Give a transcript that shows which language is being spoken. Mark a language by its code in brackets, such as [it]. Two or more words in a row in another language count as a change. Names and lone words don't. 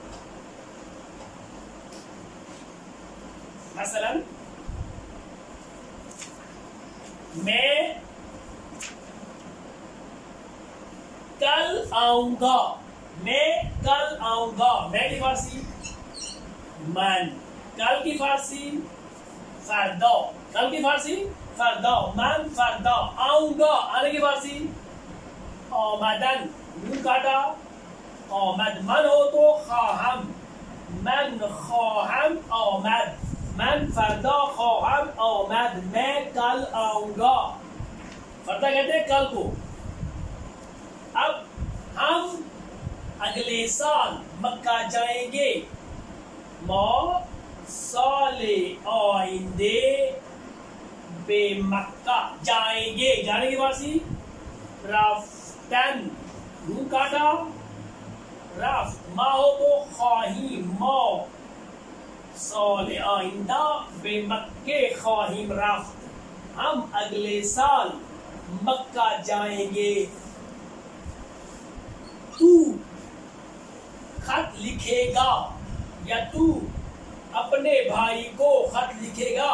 [ur] مثلا میں کل آؤں گا. میں کل آؤں گا. میں کی فارسی من. کل کی فارسی فردا. کل کی فارسی فردا. [fa] من فردا. [ur] آؤں گا آنے کی فارسی آمدن. نون کاٹا آمد. من ہو تو خواہم. [fa] من خواہم آمد. من فردا خواہم آمد. [ur] میں کل آؤں گا. فردا کہتے ہیں کل کو. اب ہم اگلے سال مکہ جائیں گے. [fa] ما سال آئندے بے مکہ [ur] جائیں گے. جانے کی فارسی رفتن. نون کاٹا رفت. ما ہو تو خواہیم. [fa] ما سال آئندہ بے مکے خواہیم رفت. [ur] ہم اگلے سال مکہ جائیں گے. تو خط لکھے گا یا تو اپنے بھائی کو خط لکھے گا.